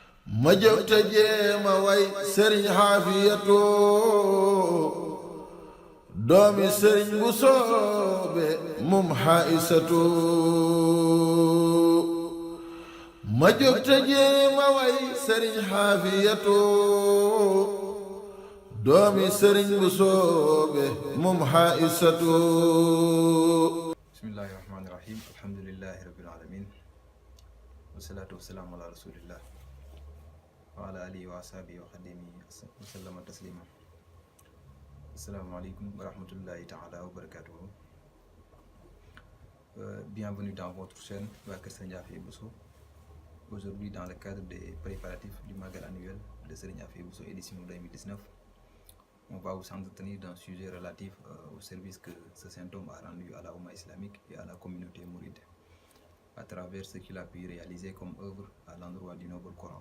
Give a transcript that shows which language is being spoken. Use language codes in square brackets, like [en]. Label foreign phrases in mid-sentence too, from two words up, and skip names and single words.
[wo] ma jóg te jéema way sëriñ xaafiyatu doomi sëriñ bu soobe mum xaisatu ma jóg te jéema way sëriñ xaafiyatu doomi sëriñ bu soobe mum xaisatu. [ar] بسم الله الرحمن الرحيم الحمد لله رب العالمين والصلاة والسلام على رسول الله وعلى آله وأصحابه وخديمه وسلم تسليما. السلام عليكم ورحمة الله تعالى وبركاته. [fr] Bienvenue dans votre chaîne waa Kër Serigne Afia Bousso. Aujourd'hui, dans le cadre des préparatifs du Magal annuel de Serigne Afia Bousso édition 2019, on va vous entretenir d'un sujet relatif au service que ce saint homme a rendu à la Oumma islamique et à la communauté mouride, à travers ce qu'il a pu réaliser comme œuvre à l'endroit du noble Coran.